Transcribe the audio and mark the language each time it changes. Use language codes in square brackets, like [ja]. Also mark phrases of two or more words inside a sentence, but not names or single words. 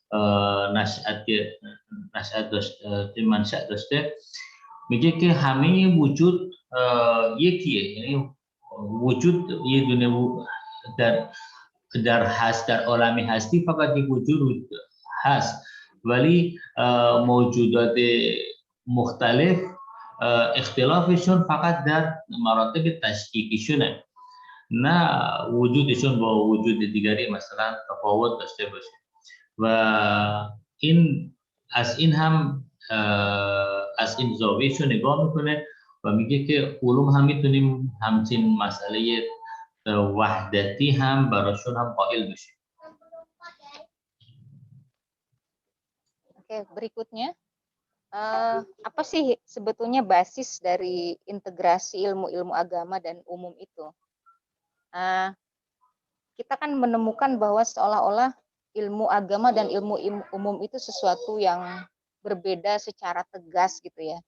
[fa] منشأ داشته میگه که همه وجود یکیه، یعنی وجود یه دونه در عالم هستی فقط یک وجود هست ولی موجودات مختلف اختلافشون فقط در مراتب تشکیکیشونه، نه وجودشون با وجود دیگری مثلا تفاوت داشته باشه. و این از این هم از این زاویهشو نگاه میکنه و میگه که علوم هم میتونیم همچین مسئله وحدتی هم براشون هم قائل بشیم. [id] Oke, berikutnya apa sih sebetulnya basis dari integrasi ilmu-ilmu agama dan umum itu? Kita kan menemukan bahwa seolah-olah ilmu agama dan ilmu umum itu sesuatu yang berbeda secara tegas gitu ya.